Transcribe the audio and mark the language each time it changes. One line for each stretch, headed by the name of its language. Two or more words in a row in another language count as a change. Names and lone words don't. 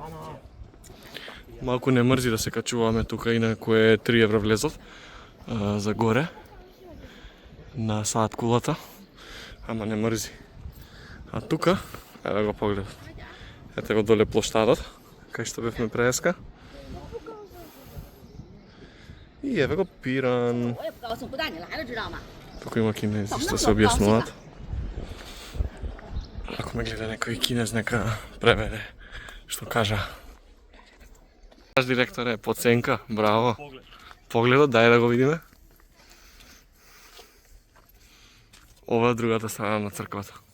Macedonian: Малку не мрзи да се качуваме тука, инаку е 3 евра влезот за горе на саат кулата, ама не мрзи. А тука, еве го погледот. Ете го доле плоштадот, кај што бевме преска. И еве го Пиран.
Chinese: 我也不高兴，不带你来了，知道吗？
Macedonian: Тук има кинези што се објаснуваат. Ако ме гледа некој кинез, нека преведе што кажа. Наш директор е подценка, браво. Поглед. Погледот, дај да го видиме. Ова е другата страна на црквата.